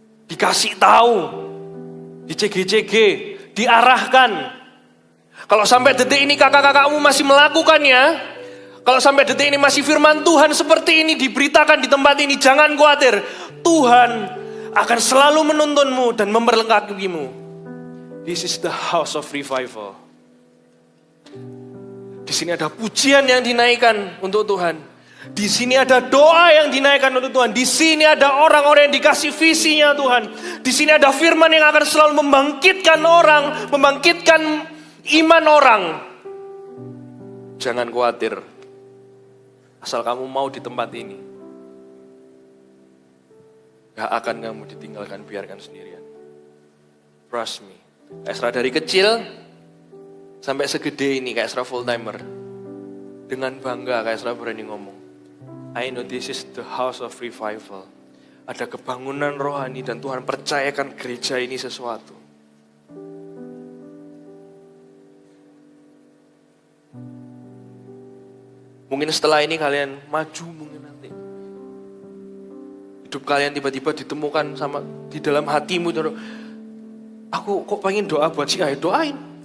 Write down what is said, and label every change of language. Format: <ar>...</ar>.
<id>Dikasih tahu, di CG-CG, diarahkan. Kalau sampai detik ini kakak-kakakmu masih melakukannya, kalau sampai detik ini masih firman Tuhan seperti ini diberitakan di tempat ini, jangan khawatir. Tuhan akan selalu menuntunmu dan memperlengkapimu.</id> <en>This is the house of revival.</en> <id>Di sini ada pujian yang dinaikkan untuk Tuhan. Di sini ada doa yang dinaikkan untuk Tuhan. Di sini ada orang-orang yang dikasih visinya Tuhan. Di sini ada firman yang akan selalu membangkitkan orang, membangkitkan iman orang. Jangan khawatir. Asal kamu mau di tempat ini. Gak akan kamu ditinggalkan, biarkan sendirian.</id> <en>Trust me.</en> <id>Ezra dari kecil sampai segede ini, kayak Ezra full timer. Dengan bangga kayak Ezra berani ngomong.</id> <en>I know this is the house of revival.</en> <id>Ada kebangunan rohani dan Tuhan percayakan gereja ini sesuatu. Mungkin setelah ini kalian maju mungkin nanti. Hidup kalian tiba-tiba ditemukan sama di dalam hatimu. Aku kok pengen doa buat si Ayah, doain.</id>